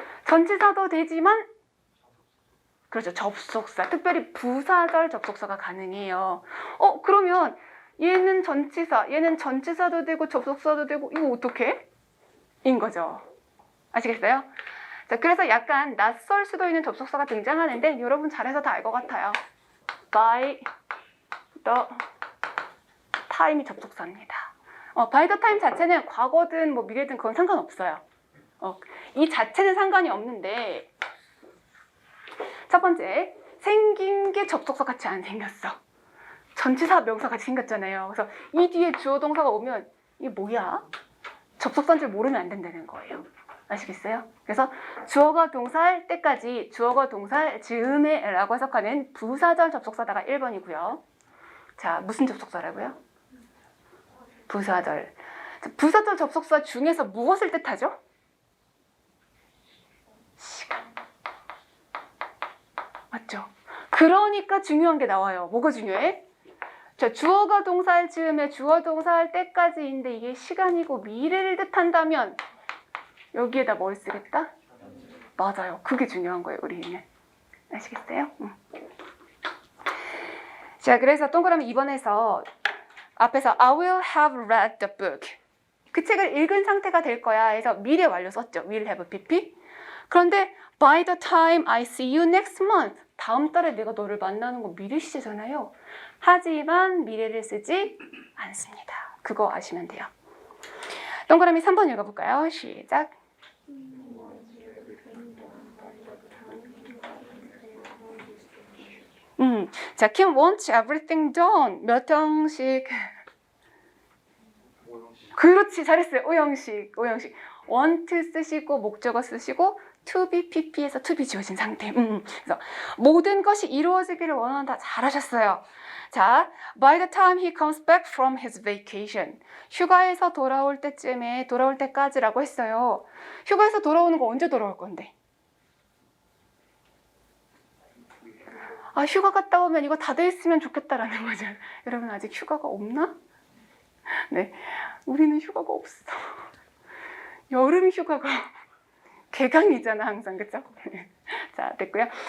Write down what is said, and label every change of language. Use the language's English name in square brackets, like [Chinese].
[Korean] 전치사도 되지만 그렇죠. 접속사, 특별히 부사절 접속사가 가능해요. 그러면 얘는 전치사, 얘는 전치사도 되고 접속사도 되고 이거 어떻게? 인 거죠. 아시겠어요? 자, 그래서 약간 낯설 수도 있는 접속사가 등장하는데 여러분 잘해서 다 알 것 같아요. by the time이 접속사입니다. by the time 자체는 과거든 뭐 미래든 그건 상관없어요. 이 자체는 상관이 없는데 첫 번째, 생긴 게 접속사 같이 안 생겼어. 전치사 명사 같이 생겼잖아요. 그래서 이 뒤에 주어 동사가 오면 이게 뭐야? 접속사인 줄 모르면 안 된다는 거예요. 아시겠어요? 그래서 주어가 동사할 때까지 주어가 동사할 즈음에 라고 해석하는 부사절 접속사다가 1번이고요. 자, 무슨 접속사라고요? 부사절. 부사절 접속사 중에서 무엇을 뜻하죠? 시간. 맞죠? 그러니까 중요한 게 나와요. 뭐가 중요해? 자, 주어가 동사할 즈음에 주어 동사할 때까지인데 이게 시간이고 미래를 뜻한다면 여기에다 뭘 쓰겠다? 맞아요. 그게 중요한 거예요, 우리는. 아시겠어요? 자, 그래서 동그라미 2번에서 앞에서 [English] I will have read the book. [Korean] 그 책을 읽은 상태가 될 거야 해서 미래 완료 썼죠. [English] will have pp. [Korean] 그런데 [English] by the time I see you next month. [Korean] 다음 달에 내가 너를 만나는 건 미래 시제잖아요. 하지만 미래를 쓰지 않습니다. 그거 아시면 돼요. 동그라미 3번 읽어볼까요? 시작. [English] 자, Kim wants everything done. [Korean] 몇 형식? 그렇지, 잘했어요. 오형식. want 쓰시고 목적어 쓰시고 to be pp에서 to be 지워진 상태. 그래서 모든 것이 이루어지기를 원한다. 잘하셨어요. [English] 자, by the time he comes back from his vacation. [Korean] 휴가에서 돌아올 때까지라고 했어요. 휴가에서 돌아오는 거 언제 돌아올 건데? 아, 휴가 갔다 오면 이거 다 돼 있으면 좋겠다라는 거죠. 여러분 아직 휴가가 없나? 네, 우리는 휴가가 없어. 여름 휴가가 개강이잖아 항상, 그쵸? 자, 됐고요.